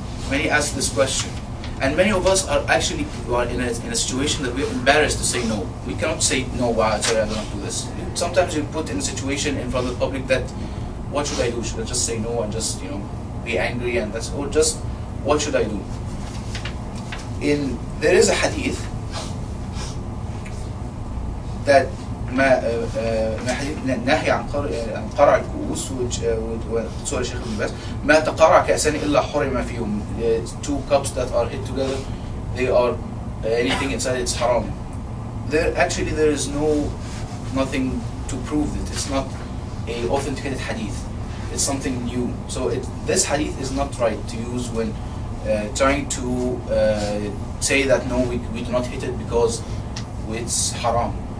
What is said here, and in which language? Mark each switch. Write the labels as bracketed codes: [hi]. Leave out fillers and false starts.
[en] Many ask this question, and many of us are actually in a situation that we're embarrassed to say no. We cannot say no. Wow, sorry, I don't do this. Sometimes you're put in a situation in front of the public that, what should I do? Should I just say no and just be angry and that's, or just what should I do? There is a hadith that [ar] نهي عن قرع الكؤوس وسؤال الشيخ ابن باز ما تقرع كأسان إلا حرم فيهم. [en] Two cups that are hit together, they are anything inside it's haram. There is nothing to prove it. It's not a authenticated hadith. It's something new. So this hadith is not right to use when trying to say that no, we do not hit it because it's haram.